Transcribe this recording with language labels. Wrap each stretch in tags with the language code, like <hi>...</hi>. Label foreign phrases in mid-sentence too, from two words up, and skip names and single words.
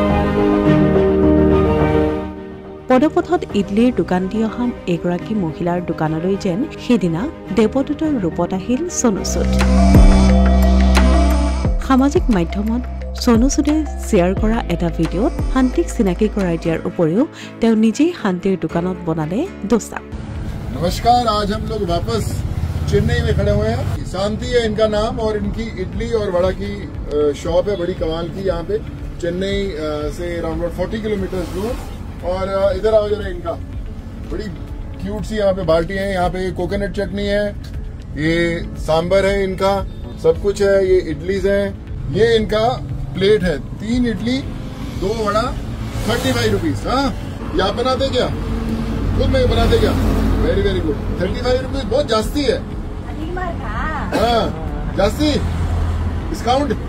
<as>পদপথত ইডলিৰ দোকান দি অহা এগৰাকী মহিলাৰ দোকানলৈ যেন সেইদিনা দেৱদূতৰ ৰূপত আহিল সোনু সুদ সামাজিক মাধ্যমত সোনু সুদে শ্বেয়াৰ কৰা এটা ভিডিঅ'ত শান্তিক চিনাকি কৰাই দিয়াৰ উপৰিও তেওঁ নিজেই শান্তিৰ দোকানত বনালে ডোছা</as> <hi>नमस्कार आज हम लोग वापस चेन्नई में खड़े हुए हैं शांति है इनका नाम और इनकी इडली और वड़ा की शॉप है बड़ी कमाल की यहाँ पे चेन्नई से अराउंड 40 किलोमीटर दूर और इधर आओ जरा इनका बड़ी क्यूट सी यहाँ पे बाल्टी है यहाँ पे कोकोनट चटनी है ये सांबर है इनका सब कुछ है ये इडलीज है ये इनका प्लेट है 3 इडली 2 वड़ा 35 रुपीज हाँ ये आप बनाते क्या खुद में बनाते क्या</hi> <en>very very good</en> <hi>35 रुपीज बहुत जास्ती है हाँ जास्ती डिस्काउंट</hi>